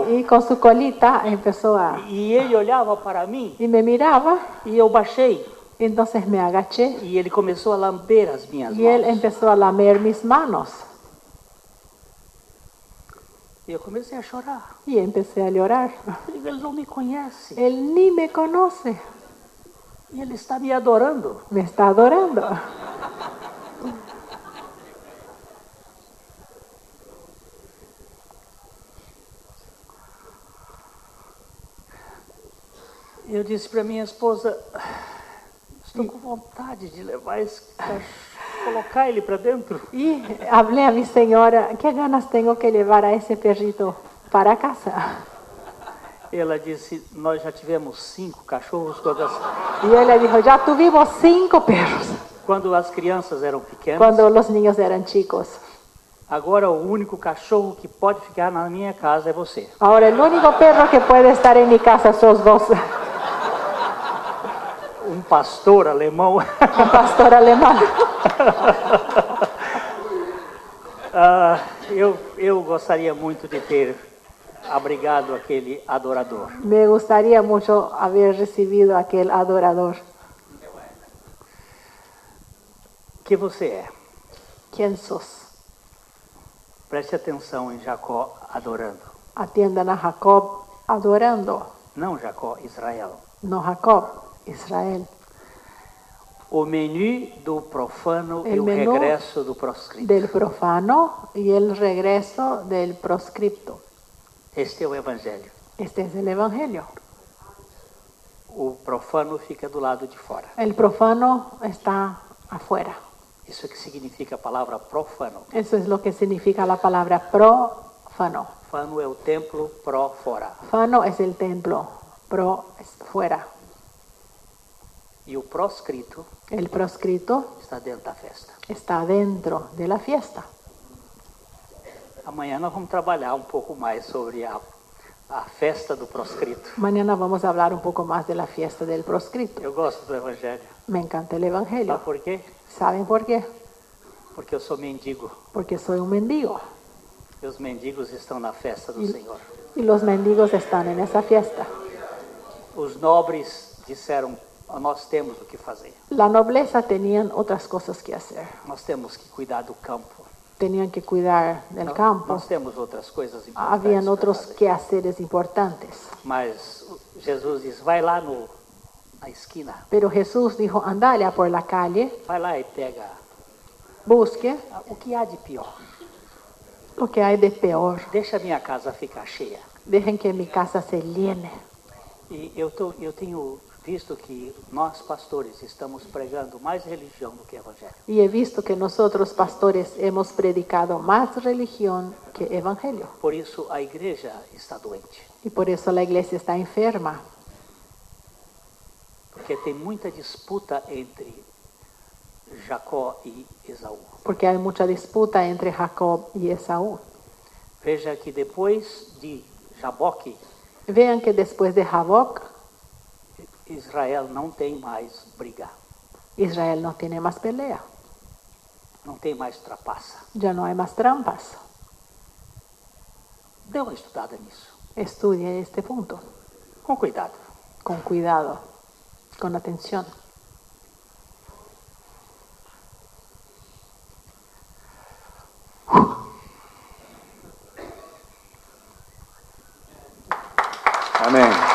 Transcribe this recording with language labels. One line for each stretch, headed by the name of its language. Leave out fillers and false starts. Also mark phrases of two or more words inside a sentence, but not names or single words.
Spanish: y con su colita empezó a...
Portuguese: E ele olhava para mim
Spanish: Y me miraba,
Portuguese: e eu baixei.
Spanish: entonces me agaché
Portuguese: E ele começou a lamber as minhas
Spanish: y él
Portuguese: mãos.
Spanish: empezó a lamer mis manos.
Portuguese: E eu comecei a chorar.
Spanish: Y empecé a llorar.
Portuguese: Eu digo, ele não me conhece.
Spanish: Él ni me conoce,
Portuguese: E ele está me adorando.
Spanish: me está adorando.
Portuguese: E eu disse para minha esposa, estou com vontade de levar esse cachorro, colocar ele para dentro.
Spanish: Y hablé a mi señora, ¿qué ganas tengo que llevar a ese perrito para casa?
Portuguese: Ela disse, nós já tivemos 5 cachorros
Spanish: Y él le dijo, ya tuvimos 5 perros
Portuguese: quando as crianças eram pequenas.
Spanish: cuando los niños eran chicos.
Portuguese: Agora o único cachorro que pode ficar na minha casa é você.
Spanish: Ahora el único perro que puede estar en mi casa sos vos.
Portuguese: Um pastor alemão.
Spanish: Un pastor alemán.
Portuguese: Eu gostaria muito de ter abrigado aquele adorador.
Spanish: Me gustaría mucho haber recibido a aquel adorador.
Portuguese: Que você é?
Spanish: ¿Quién sos?
Portuguese: Preste atenção em Jacó adorando.
Spanish: Atiendan a Jacob adorando,
Portuguese: Não Jacó, Israel.
Spanish: no Jacob, Israel.
Portuguese: O menu do profano e
Spanish: El
Portuguese: o
Spanish: menú
Portuguese: regresso do proscrito.
Spanish: Del profano y el regreso del proscripto.
Portuguese: Este é o evangelho.
Spanish: Este es el evangelio.
Portuguese: O profano fica do lado de fora.
Spanish: El profano está afuera.
Portuguese: Isso é que significa a palavra profano.
Spanish: Eso es lo que significa la palabra profano.
Portuguese: Fano é o templo, pro fora.
Spanish: Fano es el templo, pro es fuera.
Portuguese: E o proscrito
Spanish: El proscrito
Portuguese: está dentro da festa.
Spanish: está dentro de la fiesta.
Portuguese: Amanhã nós vamos trabalhar um pouco mais sobre a festa do proscrito.
Spanish: Mañana vamos a hablar un poco más de la fiesta del proscrito.
Portuguese: Eu gosto do evangelho.
Spanish: Me encanta el
Portuguese: Sabe
Spanish: evangelio.
Portuguese: por quê?
Spanish: ¿Saben por qué?
Portuguese: Porque eu sou mendigo.
Spanish: Porque soy un mendigo.
Portuguese: E os mendigos estão na festa do Senhor.
Spanish: Y los mendigos están en esa fiesta.
Portuguese: Os nobres disseram, nós temos o que fazer.
Spanish: La nobleza tenían otras cosas que hacer.
Portuguese: Nós temos que cuidar do campo.
Spanish: Tenían que cuidar del campo.
Portuguese: Nós temos outras coisas importantes.
Spanish: Habían
Portuguese: para
Spanish: otros
Portuguese: fazer.
Spanish: quehaceres importantes.
Portuguese: Mas Jesus diz, vai lá na esquina,
Spanish: Pero Jesús dijo, anda allá por la calle,
Portuguese: vai lá e pega
Spanish: busque
Portuguese: o que há de pior.
Spanish: lo que hay de peor.
Portuguese: Deixa a minha casa ficar cheia.
Spanish: Dejen que mi casa se llene.
Portuguese: E eu tenho visto que nós, pastores, estamos pregando mais religião do que evangelho.
Spanish: Y he visto que nosotros, pastores, hemos predicado más religión que evangelio.
Portuguese: Por isso a igreja está doente.
Spanish: Y por eso la iglesia está enferma.
Portuguese: Porque tem muita disputa entre Jacó e Esaú.
Spanish: Porque hay mucha disputa entre Jacob y Esaú.
Portuguese: Veja que depois de Jaboque,
Spanish: Vean que después de Jaboc,
Portuguese: Israel não tem mais briga.
Spanish: Israel no tiene más pelea.
Portuguese: Não tem mais trapaça.
Spanish: Ya no hay más trampas.
Portuguese: Dê uma estudada nisso.
Spanish: Estudie este punto
Portuguese: Com cuidado.
Spanish: con cuidado, con atención. Amén.